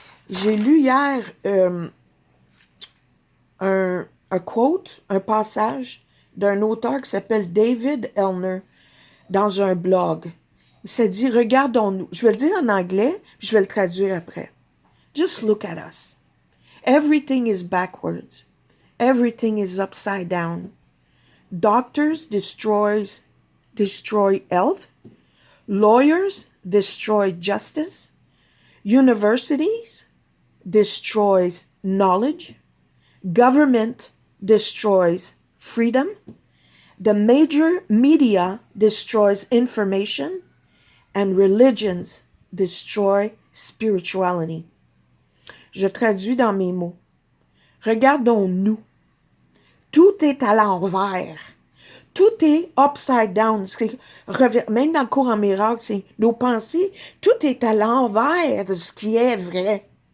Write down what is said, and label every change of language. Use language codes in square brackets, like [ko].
[fr] J'ai lu hier un quote, un passage d'un auteur qui s'appelle David Elner dans un blog. Il s'est dit, regardons-nous. Je vais le dire en anglais, puis je vais le traduire après. [en] Just look at us. Everything is backwards. Everything is upside down. Doctors destroy health. Lawyers destroy justice. Universities destroys knowledge. Government destroys freedom. The major media destroys information. And religions destroy spirituality. [fr] Je traduis dans mes mots. Regardons-nous. Tout est à l'envers. Tout est [en] upside down. [fr] Même dans le cours en miracle, c'est nos pensées. Tout est à l'envers de ce qui est vrai.